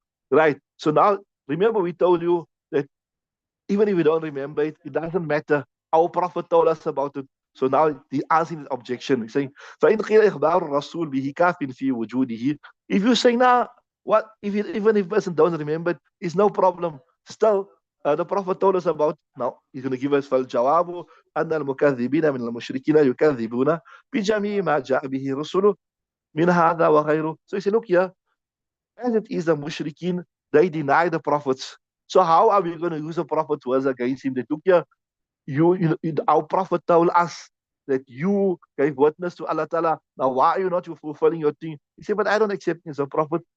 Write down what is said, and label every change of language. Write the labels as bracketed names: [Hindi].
[English] Right. So now, remember we told you that even if we don't remember it, it doesn't matter. Our Prophet told us about it. So now the answering the objection. He's saying, [Arabic] فَإِنْ قِيلَ إِخْبَارُ الرَّسُولِ بِهِ كَافٍ فِي وُجُودِهِ. [English] If you say now, what if it, even if person don't remember it, it's no problem. Still, the Prophet told us about, now he's going to give us [Arabic] فَالْجَوَابُ أَنَّ الْمُكَذِّبِينَ مِنَ الْمُشْرِكِينَ يُكَذِّبُونَ بِجَمِيعِ مَا جَاءَ بِهِ رُسُلُ مِنْ هَذَا وَغَيْرُهُ. [English] So he said, look here, as it is the mushrikeen, they deny the prophets. So how are we going to use the prophet's words against him? That look here, our prophet told us that you gave witness to Allah Ta'ala. Now why are you not fulfilling your thing? He said, but I don't accept him as a prophet.